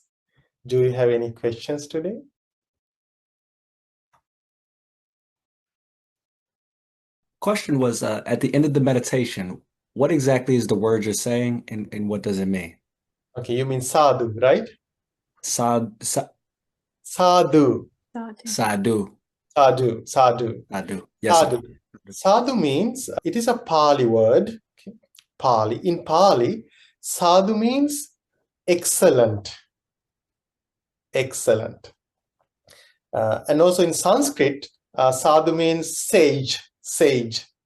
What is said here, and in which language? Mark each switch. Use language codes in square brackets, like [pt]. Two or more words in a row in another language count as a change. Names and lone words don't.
[en] Do you have any questions today? Question was, at the end of the meditation, what exactly is the word you're saying and what does it mean? Okay, you mean sadhu, right? Sad, Sadhu, sadhu, sadhu, sadhu, sadhu. Yes, sir. sadhu. Sadhu means, it is a Pali word. Okay. Pali. In Pali, sadhu means excellent. Excellent. And also in Sanskrit, sadhu means sage, sage.